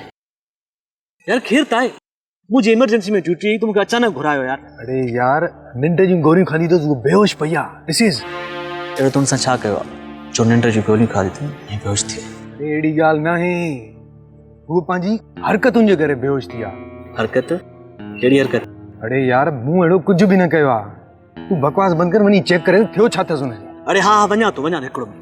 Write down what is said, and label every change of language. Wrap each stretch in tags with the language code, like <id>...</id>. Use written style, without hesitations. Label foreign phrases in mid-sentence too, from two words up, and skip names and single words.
<hi>यार खैर ताए मुझे इमरजेंसी में ड्यूटी आई तो</hi> <sd>मूंखे अचानक घुरायो यार। अरे यार निंड जूं गोरियूं खाधी तो तूं बेहोश पई आहे।</sd> <en>this is</en> <sd>अहिड़ो तुम सां छा कयो आहे जो निंड जूं गोलियूं खाधी अथई ऐं बेहोश थी? अरे अहिड़ी ॻाल्हि न आहे, हू पंहिंजी हरकतुनि जे करे बेहोश थी आहे। हरकत? कहिड़ी हरकत? अरे यार मूं अहिड़ो कुझु बि न कयो आहे। तूं बकवास बंदि कर, वञी चेक करे थियो छा अथसि हुनखे। अरे हाँ हाँ वञा थो हिकिड़ो।</sd>